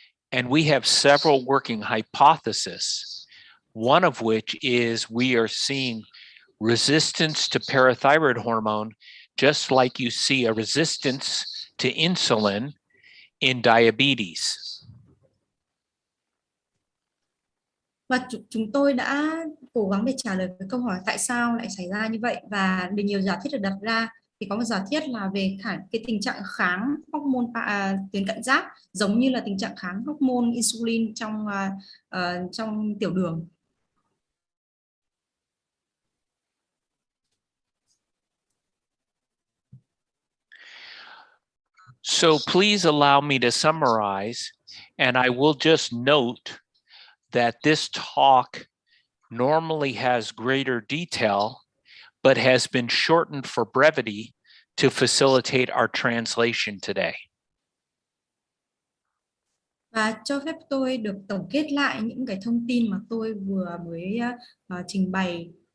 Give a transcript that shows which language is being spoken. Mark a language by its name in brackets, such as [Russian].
[English] And we have several working hypotheses, one of which is we are seeing resistance to parathyroid hormone, just like you see a resistance to insulin in diabetes. [Vietnamese] Và chúng tôi đã cố gắng để trả lời cái câu hỏi tại sao lại xảy ra như vậy, và được nhiều giả thiết được đặt ra. Thì có một giả thiết là về cái tình trạng kháng hormone tuyến cận giáp, giống như là tình trạng kháng hormone insulin trong tiểu đường. [English] So please allow me to summarize, and I will just note that this talk normally has greater detail, but has been shortened for brevity to facilitate our translation today. [Vietnamese] Và cho phép tôi được tổng kết lại những cái thông tin mà tôi vừa mới trình bày.